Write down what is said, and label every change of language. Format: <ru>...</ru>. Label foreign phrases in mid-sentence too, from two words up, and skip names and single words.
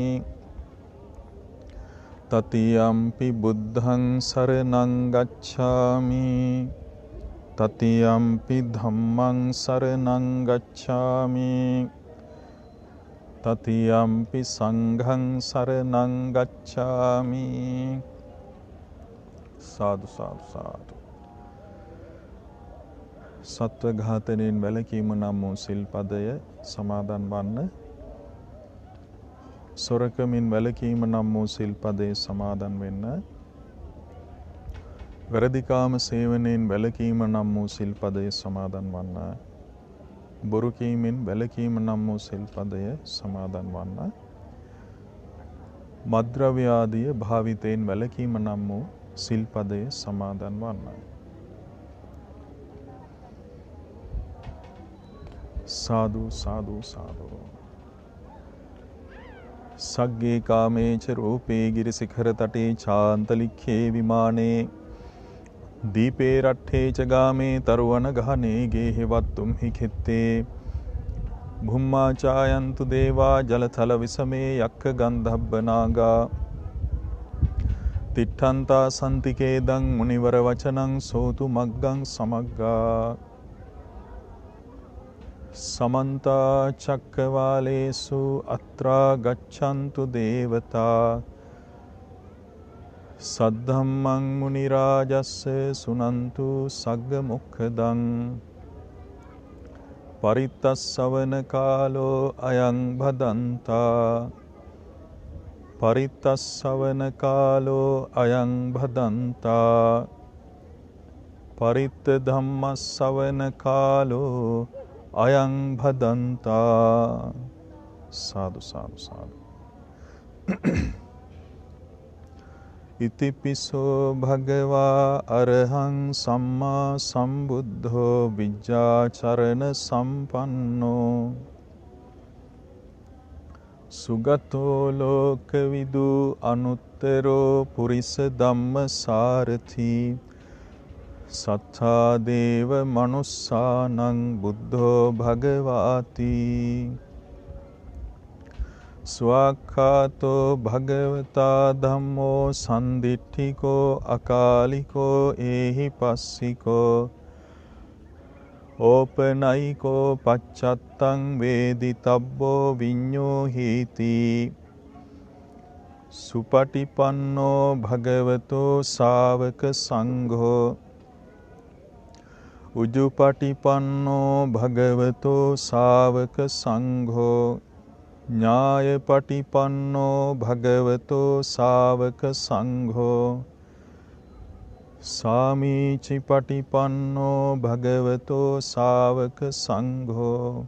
<pi>තතියම් පි බුද්ධං සරණං ගච්ඡාමි, තතියම් පි ධම්මං සරණං ගච්ඡාමි, තතියම් පි සංඝං සරණං ගච්ඡාමි. සාදු සාදු සාදු.</pi> <si>සත්ව ඝාතනයෙන් වැළකීම නම් වූ සිල්පදය සමාදන් වන්න. සොරකමින් වැළකීම නම් වූ සිල්පදයේ සමාදන් වෙන්න. වැරදිකාම සේවනයෙන් වැළකීම නම් වූ සිල්පදයේ සමාදන් වන්න. බොරු කීමෙන් වැළකීම නම් වූ සිල්පදය සමාදන් වන්න. මද්ද්‍රව්‍ය ආදිය භාවිතයෙන් වැළකීම නම් වූ සිල්පදයේ සමාදන් වන්න.</si> <pi>සාදු සාදු සාදු. සග්ගේ කාමේච රූපේ ගිරිසිඛර තටේ චාන්තලික්ඛේ විමානේ, දීපේ රට්ඨේ ච ගාමේ තරුවන ගහනේ ගේහෙවත්තුම් හි කෙත්තේ, භුම්මා චායන්තු දේවා ජලතල විසමේ යක්ඛ ගන්ධබ්බ නාගා, තිට්ඨන්තා සන්තිකේදං මුනිවර වචනං සෝතු මග්ගං සමග්ගා. සමන්තා චක්කවාලේසු අත්‍රා ගච්ඡන්තු දේවතා, සද්ධම්මං මුනි රාජස්ස සුනන්තු සග්ග මොක්ඛදං. පරිත්තස්සවන කාලෝ අයං භදන්තා, පරිත්තස්සවන කාලෝ අයං භදන්තා, පරිත්ත ධම්මස්සවන කාලෝ අයං භදන්තා. සාදු සාදු සාදු. ඉතිපිසෝ භගවා අරහං සම්මා සම්බුද්ධෝ විජ්ජාචරණ සම්පන්නෝ සුගතෝ ලෝකවිදු අනුත්තරෝ පුරිස ධම්මසාරථි සත්තා දේව මනුස්සානං බුද්ධෝ භගවාති ස්වාක්ඛාතෝ භගවතා ධම්මෝ සන්දිට්ඨිකෝ අකාලිකෝ ඒහි පස්සිකෝ ඕපනයිකෝ පච්චත්තං වේදිතබ්බෝ විඤ්ඤෝ හීති සුපටිපන්නෝ භගවතෝ ශාවක සංඝෝ උජුපටිපන්නෝ භගවතෝ ශාවක සංඝෝ ඥායපටිපන්නෝ භගවතෝ ශාවක සංඝෝ සාමීචිපටිපන්නෝ භගවතෝ ශාවක සංඝෝ</pi>